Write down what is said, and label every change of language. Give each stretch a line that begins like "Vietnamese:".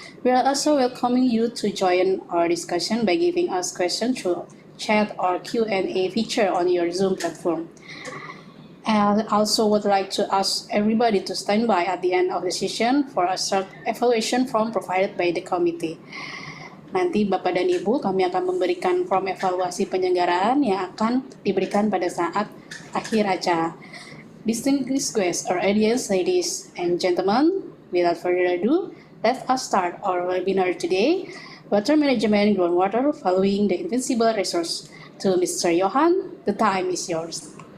English: We are also welcoming you to join our discussion by giving us questions through chat or Q&A feature on your Zoom platform. And I also would like to ask everybody to stand by at the end of the session for a short evaluation form provided by the committee.
Indonesian: Nanti Bapak dan Ibu, kami akan memberikan form evaluasi penyelenggaraan yang akan diberikan pada saat akhir acara.
English: Distinguished guests or audience, ladies and gentlemen, without further ado, let us start our webinar today, Water Management Groundwater, Following the Invincible Resource. To Mr. Johan, the time is yours.